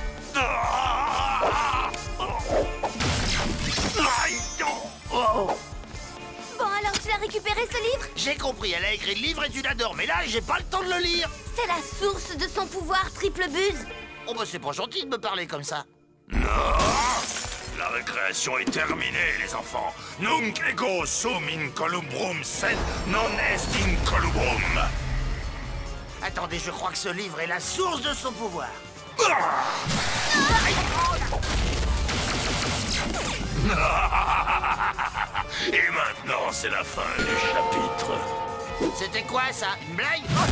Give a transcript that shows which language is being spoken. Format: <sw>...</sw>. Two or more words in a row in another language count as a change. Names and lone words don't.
<fr>Bon, alors tu l'as récupéré, ce livre? J'ai compris, elle a écrit le livre et tu l'adores, mais là, j'ai pas le temps de le lire. C'est la source de son pouvoir, Triple Buse. Oh, bah c'est pas gentil de me parler comme ça. Non. La récréation est terminée, les enfants.</fr> <la>Nunc ego sum in colubrum sed non est in colubrum.</la> <fr>Attendez, je crois que ce livre est la source de son pouvoir. Et maintenant, c'est la fin du chapitre. C'était quoi, ça? Une blague?</fr>